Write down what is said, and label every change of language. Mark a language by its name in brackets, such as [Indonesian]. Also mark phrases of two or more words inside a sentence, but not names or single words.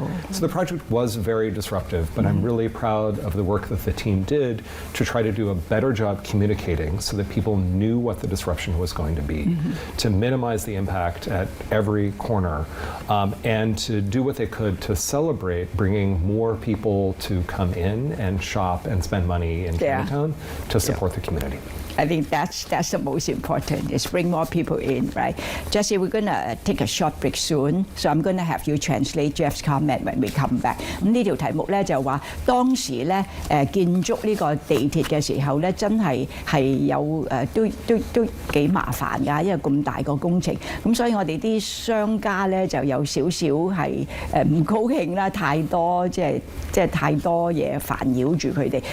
[English] So the project was very disruptive, but I'm really proud of the work that the team did to try to do a better job communicating so that people knew what the disruption was going to be, to minimize the impact at every corner, and to do what they could to celebrate bringing more people to come in and shop and spend money in Chinatown to support the community. I think that's the most important, is bring more people in, right? Jesse, we're going to take a short break soon, so I'm going to have you translate Jeff's comment when we come back. [Cantonese] 咁呢條題目咧就話當時咧建築呢個地鐵嘅時候咧，真係有都幾麻煩㗎，因為咁大個工程。咁所以我哋啲商家咧就有少少係唔高興啦，太多即係太多嘢煩擾住佢哋。